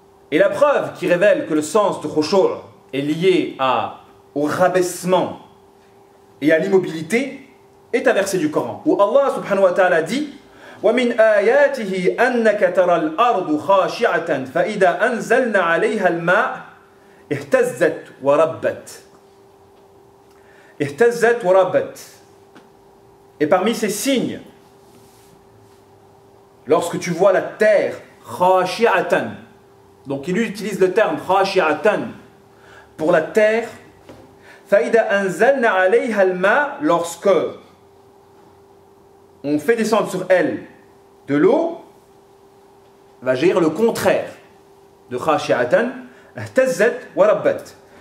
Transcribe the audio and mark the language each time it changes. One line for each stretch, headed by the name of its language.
French: Et la preuve qui révèle que le sens de khushu' est lié au rabaissement et à l'immobilité est un verset du Coran où Allah subhanahu wa ta'ala dit
Arabic: ومن آياته أنك ترى الأرض خاشعة فإذا أنزلنا عليها الماء اهتزت وربت. اهتزت وربت.
French: Et parmi ces signes, lorsque tu vois la terre khashi'atan, donc il utilise le terme khashi'atan pour la terre,
Arabic: فإذا أنزلنا عليها الماء,
French: lorsque on fait descendre sur elle de l'eau, va gérer le contraire de khashi'atan,
Arabic: اهتزت وربت.